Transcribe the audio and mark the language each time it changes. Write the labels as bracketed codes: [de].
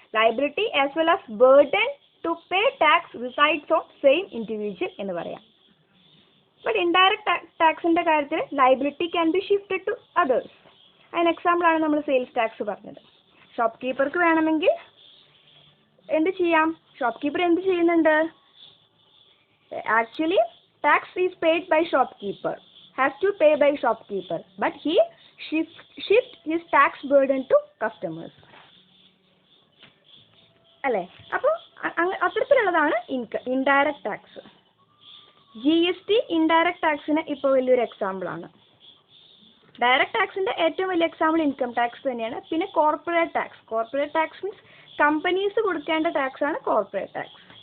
[en] liability as well as burden to pay tax resides on same individual [ml] എന്ന് പറയാം. [en] but [ml] indirect ടാക്സിന്റെ കാര്യത്തിൽ [en] Liability can be shifted to others. [ml] അതിന് example ആണ് നമ്മൾ sales tax പറഞ്ഞത്. Shop കീപ്പർക്ക് വേണമെങ്കിൽ എന്ത് ചെയ്യാം? ഷോപ്പ് കീപ്പർ എന്ത് ചെയ്യുന്നുണ്ട്? [en] Actually tax is paid by shopkeeper, has to pay by shopkeeper, but he shift his tax burden to customers. [ml] അല്ലേ? അപ്പോൾ അത്തരത്തിലുള്ളതാണ് ഇൻഡയറക്റ്റ് ടാക്സ്. GST ഇൻഡയറക്റ്റ് ടാക്സിന് ഇപ്പോൾ വലിയൊരു എക്സാമ്പിൾ ആണ്. ഡയറക്റ്റ് ടാക്സിന്റെ ഏറ്റവും വലിയ എക്സാമ്പിൾ ഇൻകം ടാക്സ് തന്നെയാണ്. പിന്നെ corporate tax. Corporate tax means companies കൊടുക്കേണ്ട ടാക്സ് ആണ് കോർപ്പറേറ്റ് ടാക്സ്.